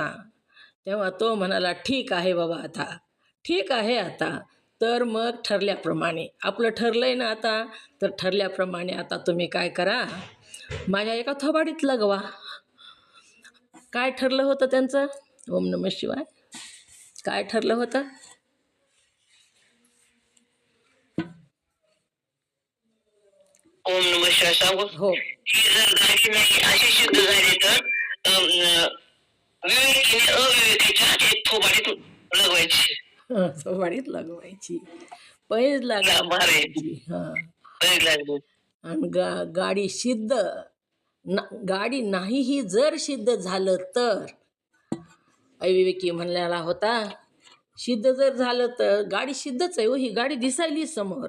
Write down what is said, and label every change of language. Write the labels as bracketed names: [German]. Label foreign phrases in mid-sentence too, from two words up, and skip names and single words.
[Marathi] तेव्हा तो म्हणाला ठीक आहे बाबा आता, ठीक आहे आता. तर मग ठरल्याप्रमाणे आपलं ठरलंय ना आता, तर ठरल्याप्रमाणे आता तुम्ही काय करा, माझ्या एका थोबाडीत लगवा. काय ठरलं होतं त्यांचं? [Sanskrit] ओम नमः शिवाय. [Marathi] काय ठरलं होतं? [Sanskrit] ओम नमः शिवाय सांगू. [Marathi] हो ही जर गाडी नाही अशी सिद्ध झाली तर विवेकीने अविवेकीच्या एक थोबाडीत लगवायची. थोबाडीत लगवायची, पैज लागायची. हां. पैज लागली. आणि गाडी सिद्ध गाडी नाहीही जर सिद्ध झालं तर, अविवेकी म्हणलेला होता, सिद्ध जर झालं तर गाडी सिद्धच आहे हो, ही गाडी दिसायली समोर.